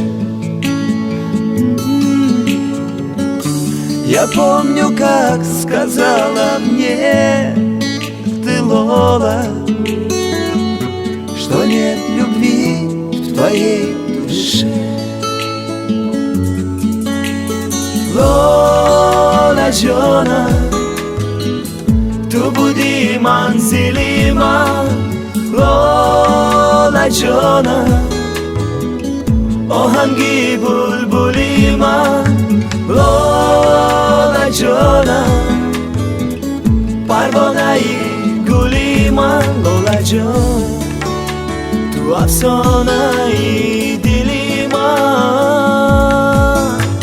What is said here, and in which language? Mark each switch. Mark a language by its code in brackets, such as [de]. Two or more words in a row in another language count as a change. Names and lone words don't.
[ru] Я помню, как сказала мне ты, Лола, что нет любви в твоей душе. [tg] Лола Джона, ту буди манзили ман. Lola Джона, оҳанги булбули ман. Lola Джона, парвонаи гули ман. Lola Джон, ту афсонаи дили ман.